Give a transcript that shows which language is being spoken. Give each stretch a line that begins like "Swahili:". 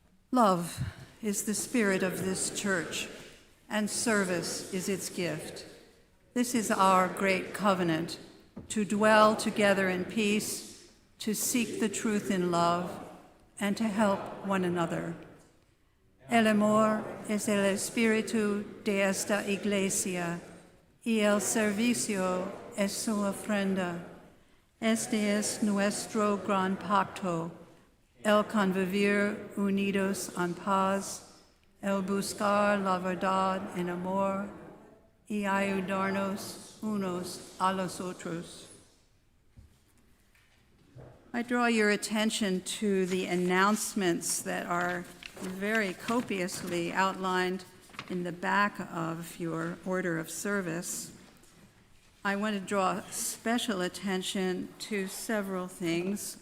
English: Love is the spirit of this church, and service is its gift. This is our great covenant, to dwell together in peace, to seek the truth in love, and to help one another.
Spanish: El amor es el espíritu de esta iglesia, y el servicio es su ofrenda. Este es nuestro gran pacto, el convivir unidos en paz, el buscar la verdad en amor, y ayudarnos unos a los otros.
English: I draw your attention to the announcements that are very copiously outlined in the back of your order of service. I want to draw special attention to several things.